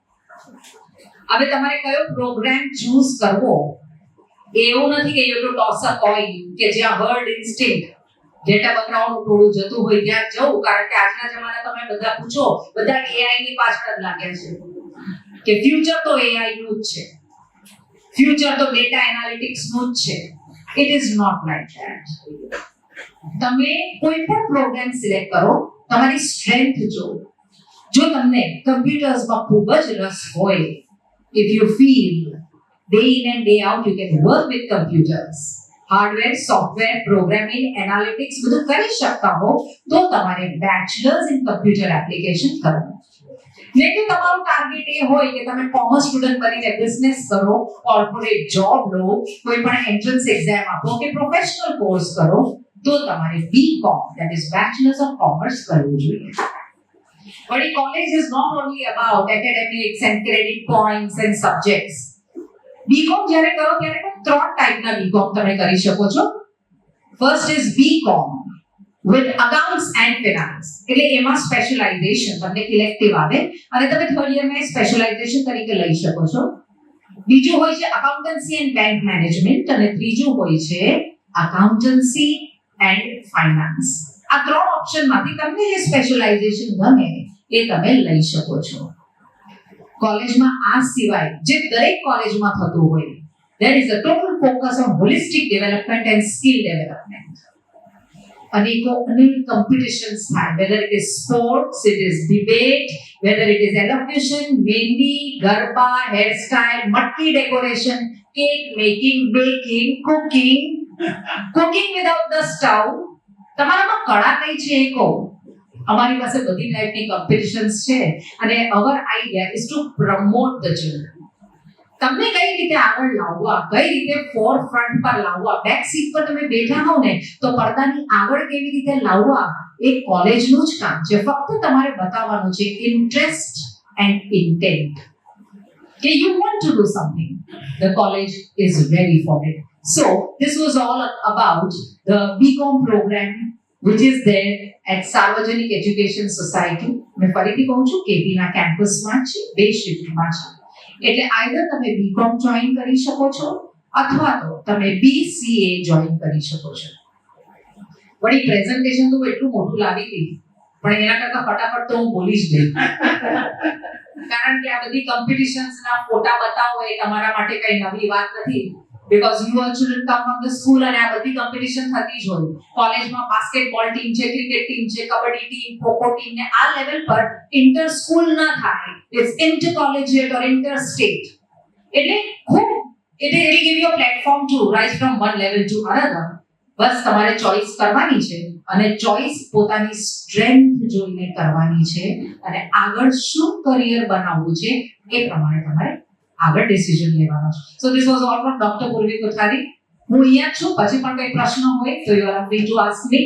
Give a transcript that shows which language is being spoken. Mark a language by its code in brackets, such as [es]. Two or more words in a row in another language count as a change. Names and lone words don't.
[gu] હવે તમારે કયો પ્રોગ્રામ ચૂઝ કરવો એવું નથી કે [en] you to toss a coin [gu] કે જ્યાં [en] herd instinct [gu] જેટા બકરાઓનું ટોળું જતું હોય ત્યાં જવું, કારણ કે આજના જમાના તમે બધા પૂછો બધા AI ની પાછળ જ લાગ્યા છે કે ફ્યુચર તો AI નું જ છે, ફ્યુચર તો [en] data analytics [gu] નું જ છે. [en] it is not like that. [gu] તમે કોઈ પણ પ્રોગ્રામ સિલેક્ટ કરો, તમારી સ્ટ્રેન્થ જો તમને કમ્પ્યુટર્સમાં ખૂબ જ રસ હોય, [en] if you feel day in and day out you can work with computers, hardware, software, programming, analytics [gu] બધું કરી શકતા હો તો તમારે [en] bachelors in computer application કરવું. [gu] નહીં તો તમારું ટાર્ગેટ એ હોય કે તમે [en] commerce student [gu] બનીને બિઝનેસ કરો, [en] corporate job [gu] લો, કોઈ પણ [en] entrance exam [gu] આપો કે [en] professional course [gu] કરો, તો તમારે બીકોમ [en] that is bachelors of commerce [gu] કરવું જોઈએ. [en] But college is not only about academics and credit points and subjects. [gu] બીકોમ જ્યારે કરો ત્યારે પણ 3 ટાઈપના બીકોમ તમે કરી શકો છો. [en] first is BCom with accounts and finance. [gu] એટલે એમાં સ્પેશિયલાઇઝેશન તમને ઇલેક્ટિવ આવે અને તમે થર્ડ યરમાં સ્પેશિયલાઇઝેશન તરીકે લઈ શકો છો. બીજું હોય છે [en] accountancy and bank management [gu] અને ત્રીજું હોય છે [en] accountancy and finance. [gu] આ 3 ઓપ્શનમાંથી તમને જે સ્પેશિયલાઇઝેશન ગમે એ તમે લઈ શકો છો. કોલેજમાં આ સિવાય જે દરેક કોલેજમાં થતું હોય, [en] there is a total focus on holistic development and skill development. અનેક competitions થાય, whether it is sports, it is debate, whether it is elocution, mehndi, garba, hairstyle, matki decoration, cake making, baking, cooking without the stove. [gu] તમારામાં કળા કઈ છે એ કહો. અમારી પાસે બધી ટાઈપની કોમ્પિટિશન્સ છે અને [en] our idea is to promote the children. [gu] તમને કઈ રીતે આગળ લાવવા, કઈ રીતે [en] fore front [gu] પર લાવવા, [en] back seat [gu] પર તમે બેઠા હો ને તો પડદાની આગળ કેવી રીતે લાવવા એ કોલેજનું જ કામ છે. ફક્ત તમારે બતાવવાનું છે [en] interest and intent [gu] કે [en] you want to do something. The college is ready for it. So this was all about the BCom program which is there at Sarvajanik Education Society. [gu] મેં ફરીથી કહું છું કેપી ના કેમ્પસમાં છે, 2 શિફ્ટમાં છે. એટલે આઈધર તમે બીકોમ જોઈન કરી શકો છો અથવા તો તમે BCA જોઈન કરી શકો છો. વળી પ્રેઝન્ટેશન તો એટલું મોટું લાવી હતી પણ એના કરતા ફટાફટ તો હું બોલી જ ગઈ કારણ કે આ બધી કોમ્પિટિશન્સના ફોટા બતાવો એ તમારા માટે કઈ નવી વાત નથી. [en] because you all children come from the school [gu] અને આ બધી કોમ્પિટિશન થતી જ હોય. કોલેજમાં [en] basketball team [gu] છે, [en] cricket team [gu] છે, કબડ્ડી ટીમ, ખોખો ટીમ ને આ લેવલ પર [en] inter school [gu] ના થાય, [en] it's inter collegiate or inter state. [gu] એટલે ખૂબ [en] it will give you a platform to rise from one level to another. [gu] બસ તમારે ચોઇસ કરવાની છે અને ચોઇસ પોતાની સ્ટ્રેન્થ જોઈને કરવાની છે અને આગળ શું કરિયર બનાવવું છે એ પ્રમાણે તમારે આગળ ડિસિઝન લેવાનો છે. [en] So this was all from Doctor Purvi Kothari. [gu] હું અહીંયા છું, પછી પણ કોઈ પ્રશ્ન હોય તો [en] you are free to ask me.